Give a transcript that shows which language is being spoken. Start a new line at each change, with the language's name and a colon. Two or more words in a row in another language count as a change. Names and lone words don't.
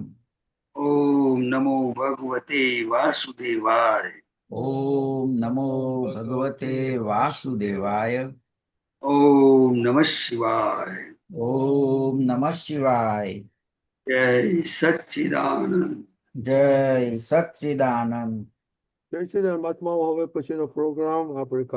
Sanskrit: ओम नमो भगवते वासुदेवाय ओम नमो भगवते वासुदेवाय ओम नमः शिवाय ओम नमः शिवाय जय सच्चिदानंद जय सच्चिदानंद
Gujarati: જય શ્રી રામ. આત્માઓ હવે પછીનો પ્રોગ્રામ આપણે